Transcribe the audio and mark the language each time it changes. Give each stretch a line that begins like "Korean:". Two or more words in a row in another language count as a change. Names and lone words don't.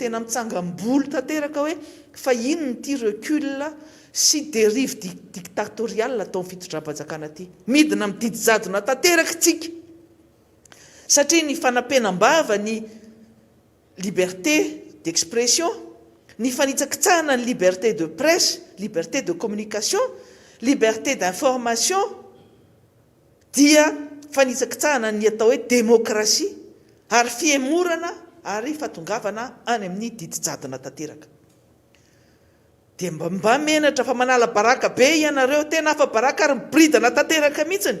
Malagasy: tena mitsangam-bolo tanteraka hoe fa ino nyty recul sy
French: dérive dictatoriale
Malagasy: ataon'ny fitondram-panjakana ty midina mididy jadona tanteraka tsika satria ny fanampenam-bava ny
French: liberté d'expression,
Malagasy: ny fanitsakitsahana ny
French: liberté de presse, liberté de communication, liberté d'information,
Malagasy: dia fanitsakitsahana ny atao hoe démocratie ary fiemorana ary fatongavana any amin'ny didijadona tanteraka. Dia mba menatra fa manala baraka be ianareo tena afa baraka ary mibridana tanteraka mihitsiny.